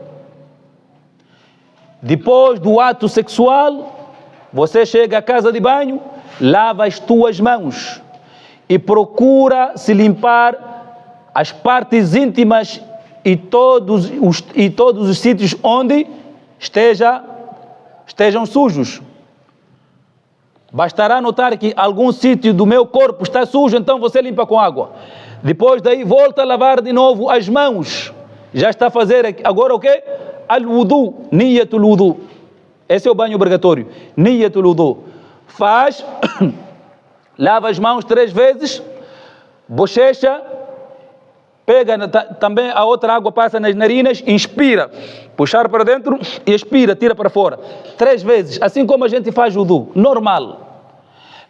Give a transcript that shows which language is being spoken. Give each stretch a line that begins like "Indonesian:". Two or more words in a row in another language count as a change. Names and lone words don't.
Portuguese: Depois do ato sexual, você chega à casa de banho, lava as tuas mãos e procura se limpar as partes íntimas e todos os sítios onde estejam sujos. Bastará notar que algum sítio do meu corpo está sujo, então você limpa com água. Depois daí volta a lavar de novo as mãos. Já está a fazer agora o quê?
Arabic: الوضوء، نية الوضوء.
Portuguese: Esse é o banho obrigatório.
Arabic: نية الوضوء.
Portuguese: Faz, lava as mãos 3 vezes, bochecha, pega também a outra água, passa nas narinas, inspira, puxar para dentro e expira, tira para fora. 3 vezes, assim como a gente faz wudu, normal.